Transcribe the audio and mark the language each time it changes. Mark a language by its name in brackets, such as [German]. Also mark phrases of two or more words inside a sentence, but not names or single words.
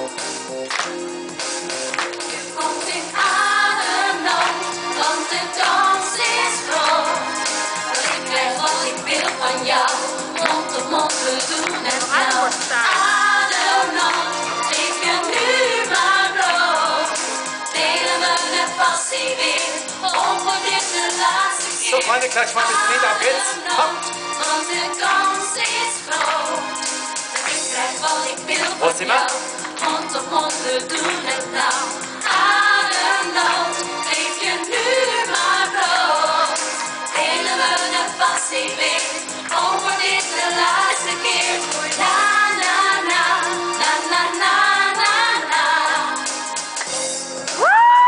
[Dutch] Je komt in ademnood, want de dans is groot. Dat ik krijg wat ik wil van jou, mond op mond, we doen het nou. Ademnood, geef je nu maar brood. Delen we de passie weer, of wordt dit de laatste keer? [German] So, Freunde, gleich mal das Lied, auf geht's. Kommt! [Dutch] Want de kans is groot. Dat ik krijg wat ik wil [German] Wo [Dutch] van [German] sind wir? [Dutch] jou, mond op mond, we doen het nou. Ademnood, geef je nu maar brood. Delen we de passie weer, of wordt dit de laatste keer? Na na na, na na na na na.